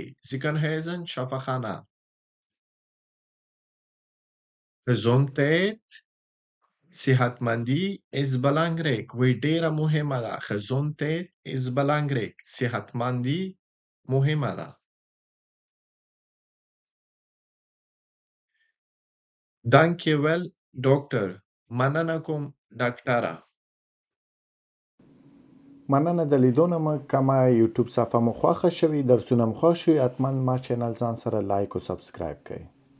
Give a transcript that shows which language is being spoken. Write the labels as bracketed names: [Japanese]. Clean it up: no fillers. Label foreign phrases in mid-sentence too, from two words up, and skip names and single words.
[Dutch] Ziekenhuizen شفاخانه. Gezondheid صحتمندي is belangrijk. [Pashto] وی ډیره مهمه ده. [Dutch] Gezondheid is belangrijk. [Pashto] صحتمندي مهمه ده. [Dutch] Dankjewel dokter. [Pashto] مننه کوم ډاکټره. مننه د لیدونه مو کومه یوټیوب صفحه مو خوښه شوي درسونه مو خوښ شوي حتما ما چینل ځان سره لایک او سبسکرایب کړئ